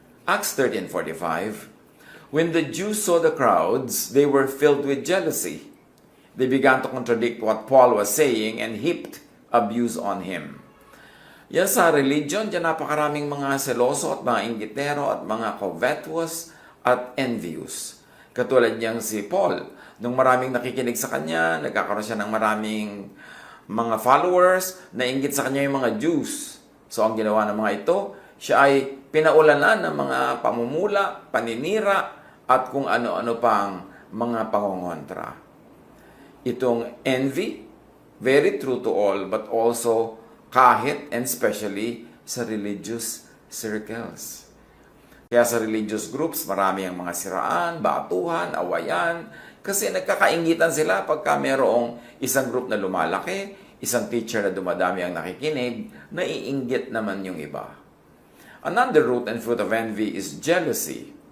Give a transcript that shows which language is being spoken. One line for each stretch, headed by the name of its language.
English: Acts 13:45, when the Jews saw the crowds, they were filled with jealousy. They began to contradict what Paul was saying and heaped abuse on him.
Filipino: Yan sa religion, dyan napakaraming mga seloso at mga inggitero at mga covetous at envious. Katulad niyang si Paul, nung maraming nakikinig sa kanya, nagkakaroon siya ng maraming mga followers, nainggit sa kanya yung mga Jews. So ang ginawa ng mga ito, siya ay pinaulanan ng mga pamumula, paninira, at kung ano-ano pang mga pangongontra.
English: Itong envy, very true to all, but also kahit and especially sa religious circles.
Filipino: Kaya sa religious groups, marami ang mga siraan, batuhan, awayan, kasi nagkakaingitan sila pagka mayroong isang group na lumalaki, isang teacher na dumadami ang nakikinig, naiinggit naman yung iba.
English: Another root and fruit of envy is jealousy.